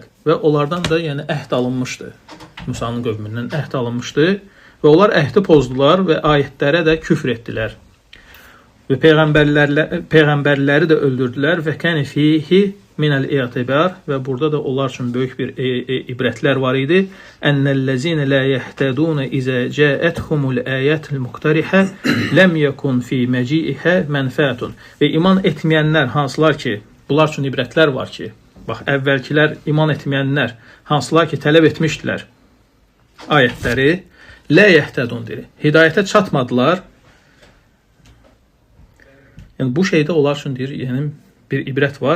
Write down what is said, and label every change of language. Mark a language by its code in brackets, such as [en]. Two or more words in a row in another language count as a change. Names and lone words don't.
[az] Və onlardan da yəni əhd alınmışdı. Musanın qövmündən əhd alınmışdı. Və onlar əhdi pozdular və ayətlərə də küfr etdilər. Və peyğəmbərləri də öldürdülər və [ar] كان فيه من الاعتبار [az] və burada da onlar üçün böyük bir ibrətlər var idi. [ar] إن الذين لا يهتدون إذا جاءتهم الآيات المقترحة لم يكن في مجيئها منفعة. [az] Və iman etməyənlər hansılar ki, bunlar üçün ibrətlər var ki, bax əvvəlkilər iman etməyənlər hansılar ki tələb etmişdilər ayətləri, [ar] لا يهتدون [az] deyir. Hidayətə çatmadılar. Yəni bu şeydə onlar üçün deyir, yəni bir ibrət var.